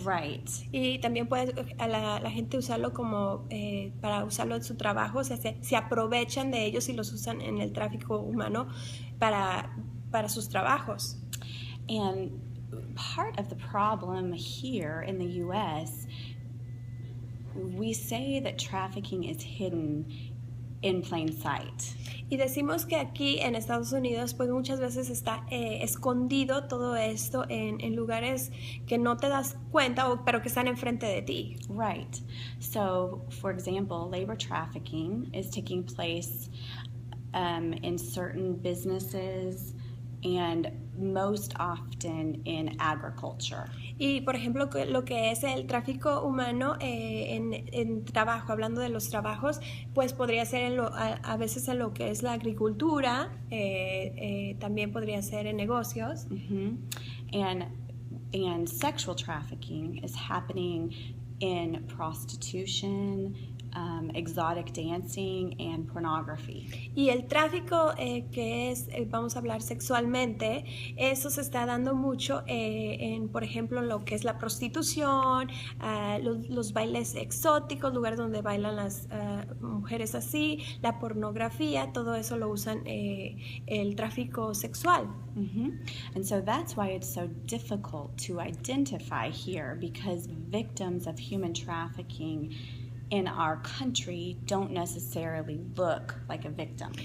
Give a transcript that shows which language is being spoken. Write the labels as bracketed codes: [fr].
[en] Right. [es] Y también puede la gente usarlo como para usarlo en su trabajo, o sea, se aprovechan de ellos y los usan en el tráfico humano para sus trabajos. [en] And part of the problem here in the U.S., we say that trafficking is hidden in plain sight. [es] Y decimos que aquí en Estados Unidos pues muchas veces está escondido todo esto en lugares que no te das cuenta pero que están enfrente de ti. [en] Right. So, for example, labor trafficking is taking place in certain businesses and most often in agriculture. [es] Y por ejemplo, lo que es el tráfico humano en trabajo, hablando de los trabajos, pues podría ser a veces en lo que es la agricultura, también podría ser en negocios. [en] And sexual trafficking is happening in prostitution, exotic dancing and pornography. [es] Y el tráfico que es, vamos a hablar sexualmente, eso se está dando mucho en, por ejemplo, lo que es la prostitución, los bailes exóticos, lugares donde bailan las mujeres así, la pornografía, todo eso lo usan el tráfico sexual. [en] And so that's why it's so difficult to identify here, because victims of human trafficking in our country don't necessarily look like a victim.